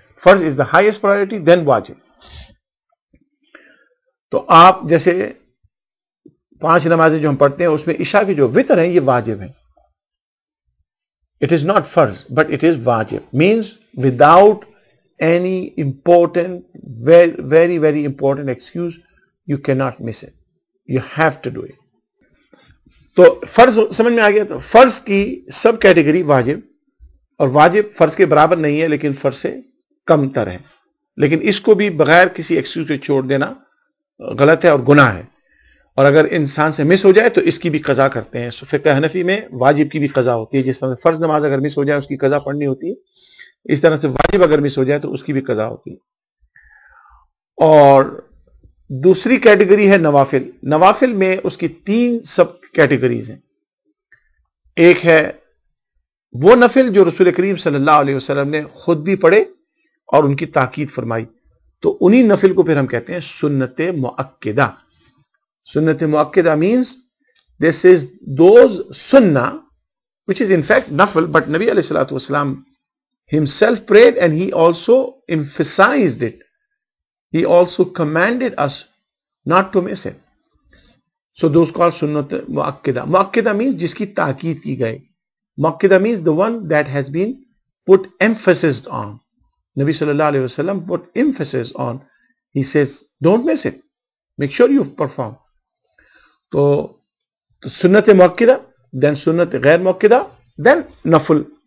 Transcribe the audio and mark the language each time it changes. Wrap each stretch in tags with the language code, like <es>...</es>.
<en>First is the highest priority, then wajib.</en> <ur>تو آپ جیسے 5 نمازیں جو ہم پڑھتے ہیں اس میں عشاء کی جو وتر ہیں یہ واجب ہیں.</ur> <en>It is not فرض but it is واجب. Means without any important, very very important excuse, you cannot miss it. You have to do it.</en> <ur>تو فرض سمجھ میں آ گیا. تو فرض کی سب کیٹیگری واجب، اور واجب فرض کے برابر نہیں ہے لیکن فرض سے کم تر ہے. لیکن اس کو بھی بغیر کسی ایکسکیوز کے چھوڑ دینا غلط ہے اور گناہ ہے. اور اگر انسان سے مس ہو جائے تو اس کی بھی قضا کرتے ہیں. فقہ حنفی میں واجب کی بھی قضا ہوتی ہے. جس طرح سے فرض نماز اگر مس ہو جائے اس کی قضا پڑھنی ہوتی ہے، اس طرح سے واجب اگر مس ہو جائے تو اس کی بھی قضا ہوتی ہے. اور دوسری کیٹیگری ہے نوافل. نوافل میں اس کی 3 سب کیٹیگریز ہیں. ایک ہے وہ نفل جو رسول کریم صلی اللہ علیہ وسلم نے خود بھی پڑھے اور ان کی تاکید فرمائی، تو انہی نفل کو پھر ہم کہتے ہیں سنت مؤکدہ.</ur> <en>سنت مؤکدہ means this is those sunnah which is in fact nafil, but Nabi alayhi salatu wasalam himself prayed and he also emphasized it. He also commanded us not to miss it. So those called sunnat muakkida. Muakkida means</en> <ur>جس کی تاکید کی گئی.</ur> <en>Muakkida means the one that has been put emphasis on. Nabi sallallahu alayhi wasallam put emphasis on. He says, don't miss it. Make sure you perform. تو sunnat muakkida, then sunnat ghair muakkida, then nafil.</en>